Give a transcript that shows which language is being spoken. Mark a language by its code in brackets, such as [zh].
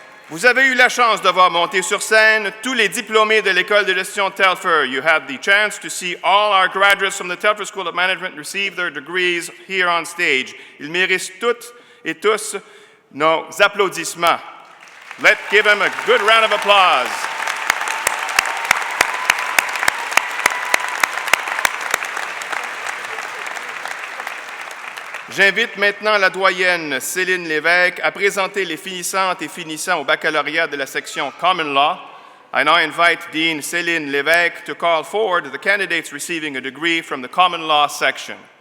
[fr] Vous avez eu la chance de voir monter sur scène tous les diplômés de l'École de gestion Telfer. [en] You had the chance to see all our graduates from the Telfer School of Management receive their degrees here on stage. [fr] Ils méritent toutes et tous nos applaudissements. [en] Let's give them a good round of applause. [fr] J'invite maintenant la doyenne Céline Lévesque à présenter les finissantes et finissants au baccalauréat de la section Common Law. [en] I now invite Dean Céline Lévesque to call forward the candidates receiving a degree from the Common Law section.